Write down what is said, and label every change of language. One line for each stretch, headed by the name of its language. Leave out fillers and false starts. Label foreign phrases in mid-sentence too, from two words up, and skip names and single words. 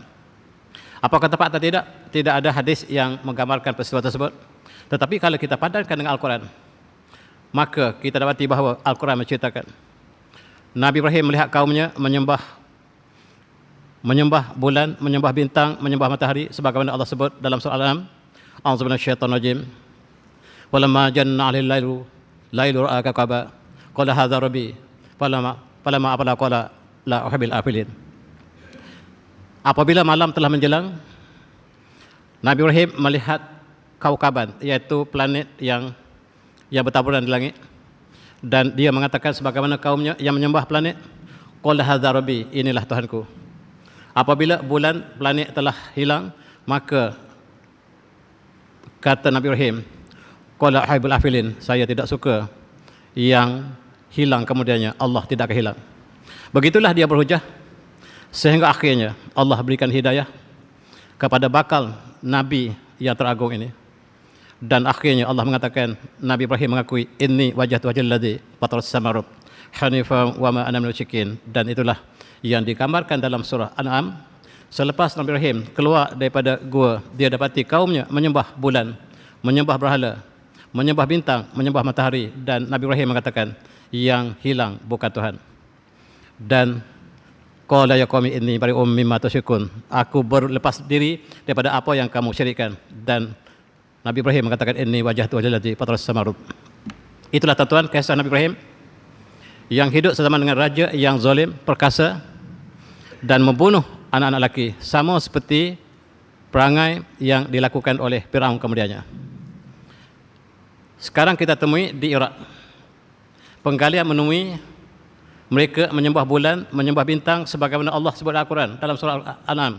Malay: Apakah tepat atau tidak? Tidak ada hadis yang menggambarkan peristiwa tersebut. Tetapi kalau kita padankan dengan Al-Quran, maka kita dapati bahawa Al-Quran menceritakan Nabi Ibrahim melihat kaumnya menyembah bulan, menyembah bintang, menyembah matahari sebagaimana Allah sebut dalam surah Al-An'am.
Arabic: أعوذ بالله من الشيطان الرجيم. ولما جن على الليل رأى كوكبا قال هذا ربي فلما أفل قال لا أحب الآفلين.
Malay: Apabila malam telah menjelang, Nabi Ibrahim melihat kaukaban, iaitu planet yang bertaburan di langit, dan dia mengatakan sebagaimana kaumnya yang menyembah planet,
Arabic: قال هذا ربي,
Malay: inilah Tuhanku. Apabila bulan planet telah hilang, maka kata Nabi Ibrahim,
Arabic: قال أحب الآفلين,
Malay: saya tidak suka yang hilang kemudiannya, Allah tidak akan hilang. Begitulah dia berhujah sehingga akhirnya Allah berikan hidayah kepada bakal Nabi yang teragung ini. Dan akhirnya Allah mengatakan, Nabi Ibrahim mengakui,
Arabic: إني وجهت وجهي للذي فطر السماوات حنيفا وما أنا من المشركين.
Malay: Dan itulah yang digambarkan dalam surah An'am. Selepas Nabi Ibrahim keluar daripada gua, dia dapati kaumnya menyembah bulan, menyembah berhala, menyembah bintang, menyembah matahari, dan Nabi Ibrahim mengatakan yang hilang bukan Tuhan.
Arabic: Dan قال يا قوم إني بريء مما تشركون,
Malay: aku berlepas diri daripada apa yang kamu syirikkan. Dan Nabi Ibrahim mengatakan
Arabic: إني وجهت وجهي للذي فطر السماوات.
Malay: Itulah tuan-tuan kisah Nabi Ibrahim yang hidup sezaman dengan raja yang zalim, perkasa dan membunuh anak-anak lelaki, sama seperti perangai yang dilakukan oleh Firaun kemudiannya. Sekarang kita temui di Iraq, penggalian menemui mereka menyembah bulan, menyembah bintang sebagaimana Allah sebut dalam Al-Quran dalam surah Al-An'am.